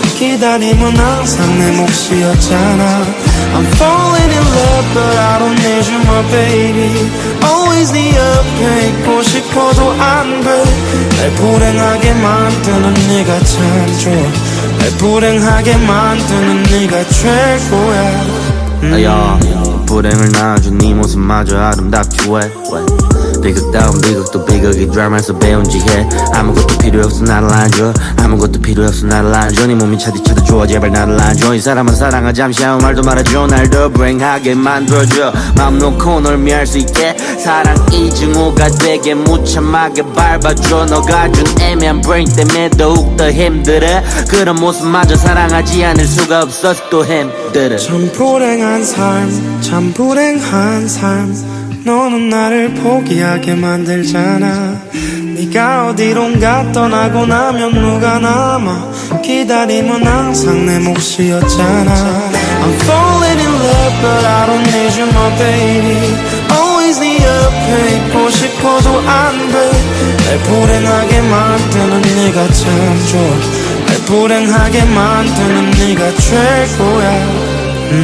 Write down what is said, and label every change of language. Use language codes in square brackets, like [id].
[ko] 기다림은 항상 내 몫이었잖아. [en] I'm falling in love but I don't need you my baby. [ko] Always 네 옆에 있고 싶어도 안 돼. 날 불행하게 만드는 네가 참 좋아. 날 불행하게 만드는 네가 최고야. 야, 불행을 낳아준 네 모습마저 아름답지 왜 비극다운 비극도 비극이 드라마에서 배운 지혜. 아무것도 필요 없어 나를 안줘. 아무것도 필요 없어 나를 안줘. 네 몸이 차디차디 좋아 제발 나를 안줘. 이 사람은 사랑하지 잠시 아무 말도 말아줘. 날 더 불행하게 만들어줘. 마음 놓고 널 미할 수 있게 사랑이 증오가 되게 무참하게 밟아줘. 너가 준 애매한 브레인 때문에 더욱 더 힘들어. 그런 모습마저 사랑하지 않을 수가 없어서 또 힘들어. 참 불행한 삶 참 불행한 삶. 너는 나를 포기하게 만들잖아. 네가 어디론가 떠나고 나면 누가 남아. 기다림은 항상 내 몫이었잖아. [en] I'm falling in love but I don't need you my baby. [ko] Always 네 옆에 있고 싶어도 안 돼. 날 불행하게 만드는 네가 참 좋아. 날 불행하게 만드는 네가 최고야.